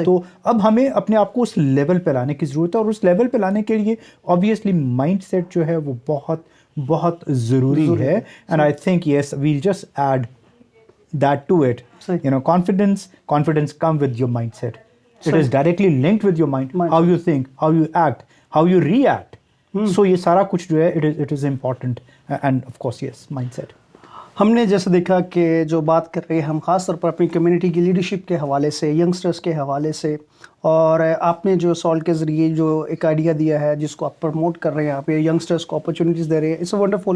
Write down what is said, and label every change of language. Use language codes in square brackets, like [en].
[ur] تو اب ہمیں اپنے آپ کو اس لیول پہ لانے کی ضرورت ہے, اور اس لیول پہ لانے کے لیے آبویسلی مائنڈ سیٹ جو ہے وہ بہت ضروری ہے. [en] And I think yes we'll just add that to it. Confidence come with your mindset. It is directly linked with your mind. How you think, how you act, how you react. So [ur] یہ سارا کچھ جو ہے [en] it is important. And of course yes, mindset. [ur] ہم نے جیسے دیکھا کہ جو بات کر رہے ہیں ہم خاص طور پر اپنی کمیونٹی کی لیڈرشپ کے حوالے سے, ینگسٹرز کے حوالے سے, اور آپ نے جو سالٹ کے ذریعے جو ایک آئیڈیا دیا ہے جس کو آپ پروموٹ کر رہے ہیں, آپ ینگسٹرز کو اپرچونیٹیز دے رہے ہیں, [en] It's a wonderful.